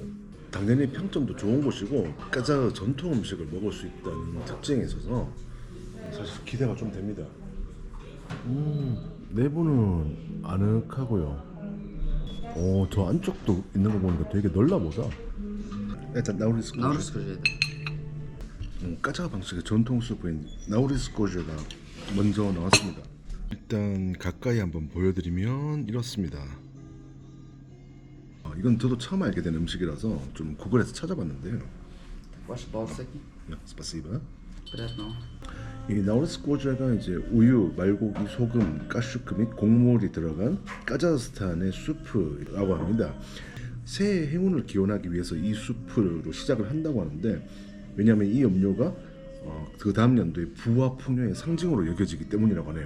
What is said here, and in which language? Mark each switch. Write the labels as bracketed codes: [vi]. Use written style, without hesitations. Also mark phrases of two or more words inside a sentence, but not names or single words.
[ko] 당연히 평점도 좋은 곳이고 까자흐 전통 음식을 먹을 수 있다는 특징이 있어서 사실 기대가 좀 됩니다. 내부는 아늑하고요. 저 안쪽도 있는 거 보니까 되게 넓나 보다. 일단 [ru] На русском же, да. [ko] 까자흐 방식의 전통 수프인 나우리스코즈가 먼저 나왔습니다. 일단 가까이 한번 보여드리면 이렇습니다. 이건 저도 처음 알게 된 음식이라서 좀 구글에서 찾아봤는데요. [ru] Ваши баурсаки. [ko] 스파시바. [ru] Приятного. [ko] 이 나우리스코즈가 이제 우유, 말고기, 소금, 가슈크 및 곡물이 들어간 카자흐스탄의 수프라고 합니다. 새해 행운을 기원하기 위해서 이 수프로 시작을 한다고 하는데 왜냐하면 이 음료가 그 다음 연도의 부와 풍요의 상징으로 여겨지기 때문이라고 하네요.